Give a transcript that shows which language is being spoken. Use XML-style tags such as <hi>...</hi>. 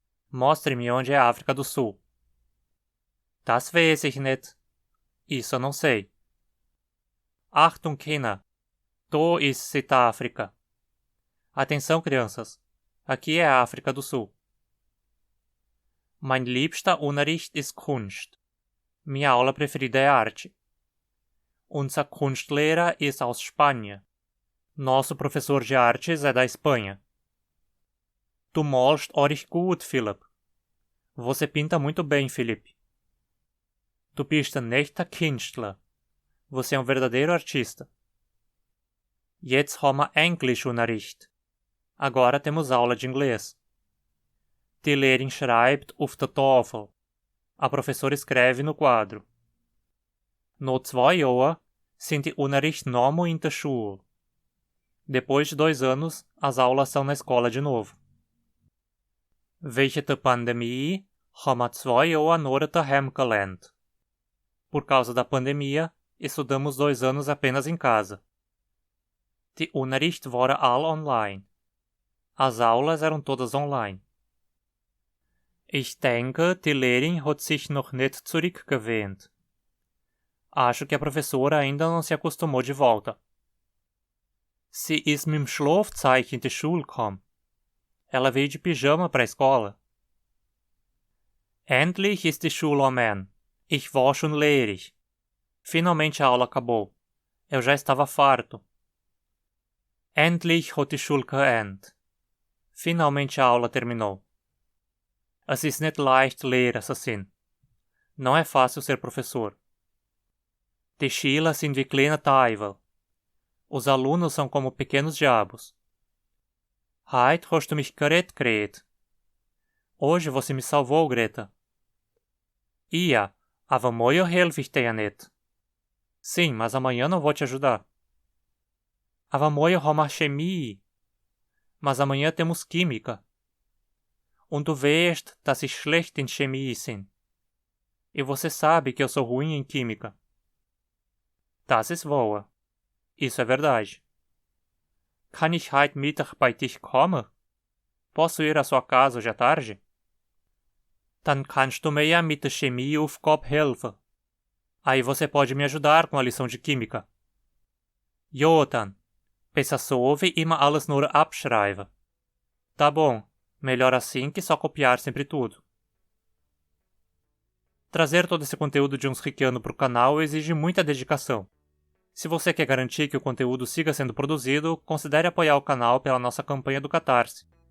<pt>Mostre-me onde é a África do Sul.</pt> <de>Das weiß ich nicht.</de> <pt>Isso eu não sei.</pt> <de>Achtung, Kinder. Da ist Südafrika.</de> <pt>Atenção, crianças. Aqui é a África do Sul.</pt> <de>Mein liebster Unterricht ist Kunst.</de> <pt>Minha aula preferida é arte.</pt> <de>Unser Kunstlehrer ist aus Spanien.</de> <pt>Nosso professor de artes é da Espanha.</pt> <de>Du malst ordentlich gut, Philipp.</de> <pt>Você pinta muito bem, Felipe.</pt> <de>Du bist ein echter Künstler.</de> <pt>Você é um verdadeiro artista.</pt> <de>Jetzt haben wir Englischunterricht.</de> <pt>Agora temos aula de inglês.</pt> <de>Die Lehrerin schreibt auf der Tafel.</de> <pt>A professora escreve no quadro.</pt> <de>No 2 Jahren sind die Unterricht nochmal in der Schule.</de> <pt>Depois de 2 anos, as aulas são na escola de novo.</pt> <de>Wegen der Pandemie haben wir 2 Jahre nur daheim gelernt.</de> <pt>Por causa da pandemia, estudamos 2 anos apenas em casa.</pt> <de>Die Unterricht waren all online.</de> <pt>As aulas eram todas online.</pt> <de>Ich denke, die Lehrerin hat sich noch nicht zurückgewöhnt.</de> <pt>Acho que a professora ainda não se acostumou de volta.</pt> <de>Sie ist mit dem Schlafzeichen in die Schule gekommen.</de> <pt>Ela veio de pijama para a escola.</pt> <de>Endlich ist die Schule am Ende. Ich war schon lehrig.</de> <pt>Finalmente a aula acabou. Eu já estava farto.</pt> <de>Endlich hat die Schule geendet.</de> <pt>Finalmente a aula terminou.</pt> <de>Es ist nicht leicht, Lehrer zu sein.</de> <pt>Não é fácil ser professor.</pt> <de>Die Schüler sind wie kleine Teufel.</de> <pt>Os alunos são como pequenos diabos.</pt> <de>Heute hast du mich gerettet, Grete.</de> <pt>Hoje você me salvou, Greta.</pt> <de>Ja, aber morgen helfe ich dir nicht.</de> <pt>Sim, mas amanhã não vou te ajudar.</pt> <de>Aber morgen haben wir Chemie.</de> <pt>Mas amanhã temos Química.</pt> <de>Und du weißt, dass ich schlecht in Chemie bin.</de> <pt>E você sabe que eu sou ruim em Química.</pt> <de>Das ist wahr.</de> <pt>Isso é verdade.</pt> <de>Kann ich heute Mittag bei dich kommen?</de> <pt>Posso ir à sua casa hoje à tarde?</pt> <de>Dann kannst du mir ja mit der Chemieaufgabe helfen.</de> <pt>Aí você pode me ajudar com a lição de química.</pt> <de>Jo dann. Besser so wie immer alles nur abschreiben.</de> <pt>Tá bom. Melhor assim que só copiar sempre tudo. Trazer todo esse conteúdo de Unsriquiano para o canal exige muita dedicação. Se você quer garantir que o conteúdo siga sendo produzido, considere apoiar o canal pela nossa campanha do Catarse.</pt>